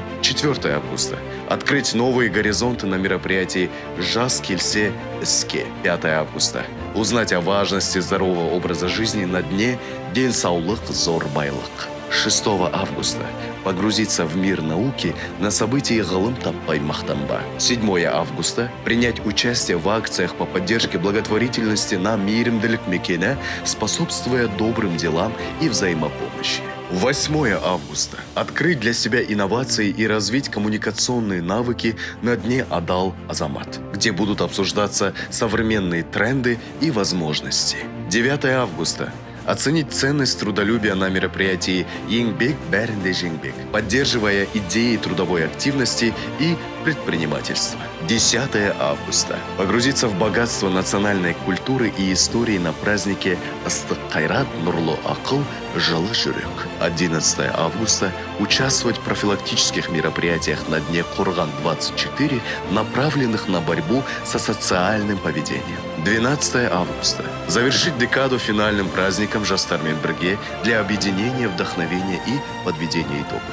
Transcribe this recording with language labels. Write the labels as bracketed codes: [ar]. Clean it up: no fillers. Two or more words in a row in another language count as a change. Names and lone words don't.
[ru] 4 августа – открыть новые горизонты на мероприятии «Жас Кельсе Эске». 5 августа – узнать о важности здорового образа жизни на дне «День Саулык Зор Байлык». 6 августа – погрузиться в мир науки на событии «Ғылым таппай мақтанба». 7 августа – принять участие в акциях по поддержке благотворительности на Мейірімділік мекені, способствуя добрым делам и взаимопомощи. 8 августа – открыть для себя инновации и развить коммуникационные навыки на дне Адал Азамат, где будут обсуждаться современные тренды и возможности. 9 августа – оценить ценность трудолюбия на мероприятии «Еңбек бәрінде жеңбек», поддерживая идеи трудовой активности и предпринимательства. 10 августа – погрузиться в богатство национальной культуры и истории на празднике «Ыстық қайрат, нұрлы ақыл, жылы жүрек». 11 августа – участвовать в профилактических мероприятиях на дне Қорған-24, направленных на борьбу со социальным поведением. 12 августа – завершить декаду финальным праздником «Жастармен Бірге» для объединения, вдохновения и подведения итогов.